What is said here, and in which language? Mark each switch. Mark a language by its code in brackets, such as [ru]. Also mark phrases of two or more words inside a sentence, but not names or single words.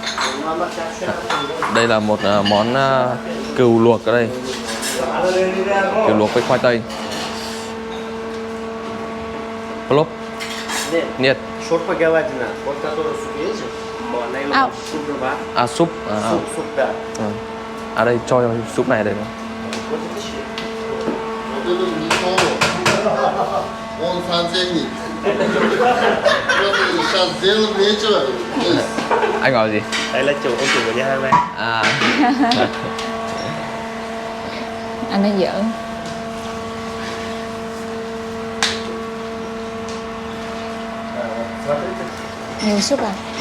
[vi] Đây là một món cừu luộc ở đây. Cừu luộc với khoai tây. Plop. Nhiệt. [ru] Short говядина. Вот который свежий. À, [vi] À súp. [ru] Суп, да. [vi] À đây cho súp này đây. [ru] Вот это щи. Вот это не то. Он сантехник. Сейчас делать нечего. [vi] Anh bảo gì? Đây là ông chủ của nhà hàng này. À. anh ấy giỡn. Nhiều súp à?